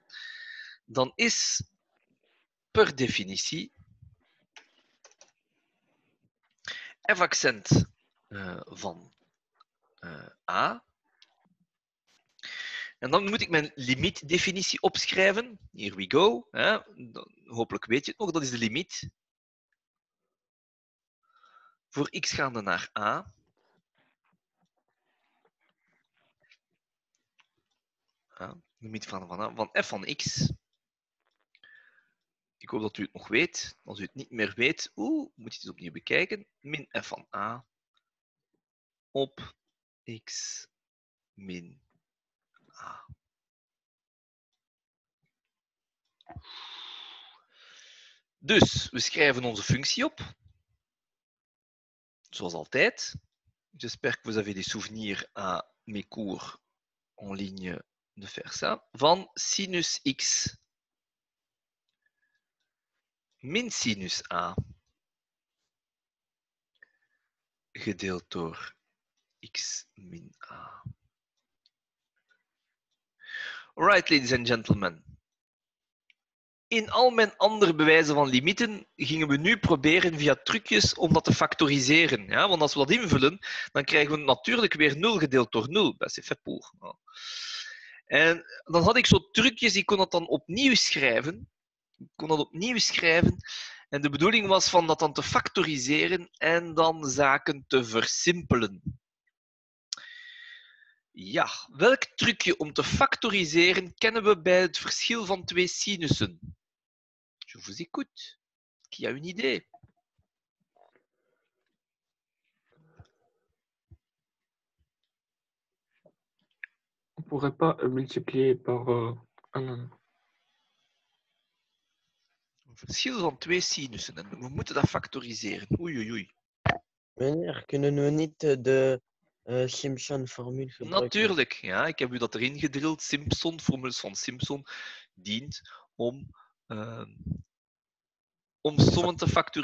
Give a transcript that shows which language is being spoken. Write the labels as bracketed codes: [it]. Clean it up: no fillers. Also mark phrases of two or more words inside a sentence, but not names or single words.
[nl] Dan is per definitie f-accent van A. En dan moet ik mijn limietdefinitie opschrijven. [en] Here we go. [nl] Hopelijk weet je het nog, dat is de limiet. Voor x gaande naar A. Limiet van f van x. Ik hoop dat u het nog weet. Als u het niet meer weet, moet je het eens opnieuw bekijken. Min f van a op x min a. Dus, we schrijven onze functie op. Zoals altijd. [fr] J'espère que vous avez des souvenirs à mes cours en ligne de faire ça. [nl] Van sinus x min sinus a gedeeld door x min a. [en] Alright, ladies and gentlemen. [nl] In al mijn andere bewijzen van limieten gingen we nu proberen via trucjes om dat te factoriseren. Ja? Want als we dat invullen, dan krijgen we natuurlijk weer 0 gedeeld door 0. Dat is [fr] fait pour. [nl] En dan had ik zo trucjes, ik kon dat dan opnieuw schrijven. En de bedoeling was van dat dan te factoriseren en dan zaken te versimpelen. Ja, welk trucje om te factoriseren kennen we bij het verschil van twee sinussen? [fr] Je vous écoute. Qui a une idée? On pourrait pas multiplier par un. [nl] Een verschil van twee sinussen. En we moeten dat factoriseren. Oei, oei, oei. Meneer, kunnen we niet de Simpson-formule gebruiken? Natuurlijk, ja. Ik heb u dat erin gedrild. Formules van Simpson dient om sommen te factoriseren.